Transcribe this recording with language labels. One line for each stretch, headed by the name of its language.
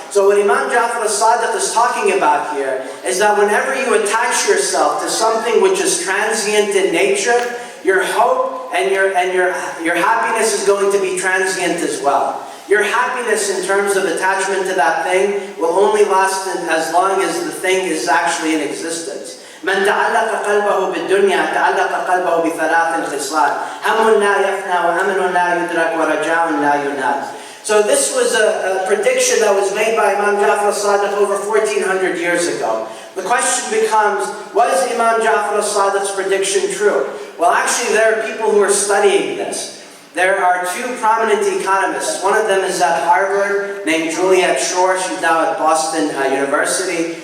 English: So what Imam Ja'far al-Sadiq is talking about here is that whenever you attach yourself to something which is transient in nature, your hope and your happiness is going to be transient as well. Your happiness in terms of attachment to that thing will only last as long as the thing is actually in existence.
Arabic: من تعلق قلبه بالدنيا تعلق قلبه بثلاث خصال هم لا يفنى وأمن لا يدرك ورجاء لا ينال.
English: So this was a prediction that was made by Imam Ja'far al-Sadiq over 1400 years ago. The question becomes, was Imam Ja'far al-Sadiq's prediction true? Well, actually there are people who are studying this. There are 2 prominent economists. One of them is at Harvard, named Juliet Schor. She's now at Boston University.